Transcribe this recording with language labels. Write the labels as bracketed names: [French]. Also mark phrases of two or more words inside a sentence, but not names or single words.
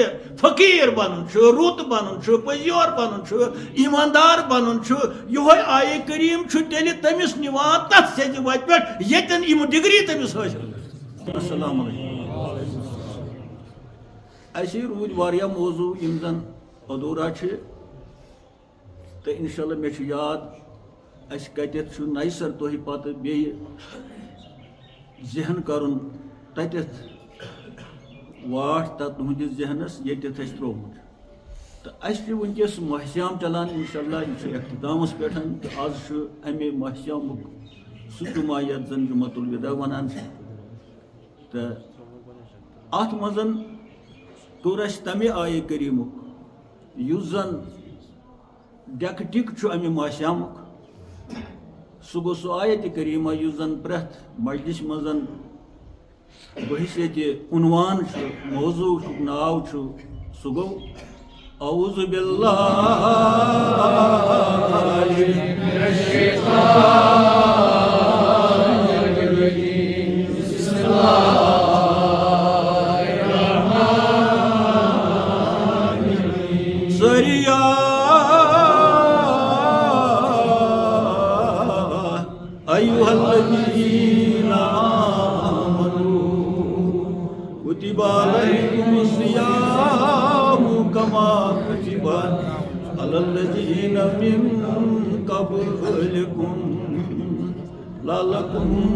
[Kashmiri] فقیٖر بنُن چھُ رُت بنُن چھُ پٔزیور بنُن چھُ ایٖماندار بنُن چھُ یِہوے آیے کریٖم چھُ تیٚلہِ تٔمِس نِوان تتھ سیٚزِ وتہِ پٮ۪ٹھ ییٚتٮ۪ن یِم ڈگری تٔمِس حٲصِل [Arabic] السلام علیکم [Kashmiri] اَسہِ روٗدۍ واریاہ موضوٗع یِم زن ادھوٗرا چھِ تو انشاءاللہ مے یاد اس کتت نئی سر تہ پتہ بیٚیہِ ذہن کرن تتت واٹ تت تہندس ذہنس یتت اس ترومت تو اس ونکس ماہسیام چلان انشاءاللہ یہ اختتامس پہ تو آز امہ ماہسیامک سہ جمعہ یتھ زن جمعۃ الوداع ونان تو ات مزن کوٚر اس تمہ آیہ کریٖمُک یُس زن ڈیک ٹک امہ ماہسیامک سہ گو سہ آیت کریٖمہ یُس زن پرٛٮ۪تھ مجلس مزن بحثیت عنوان موضوع ناو سہ گو [Arabic] اعوذ باللہ من الشیطان الرجیم بسم اللہ أيها الذين آمنوا كتب عليكم الصيام كما كتب على الذين من قبلكم لعلكم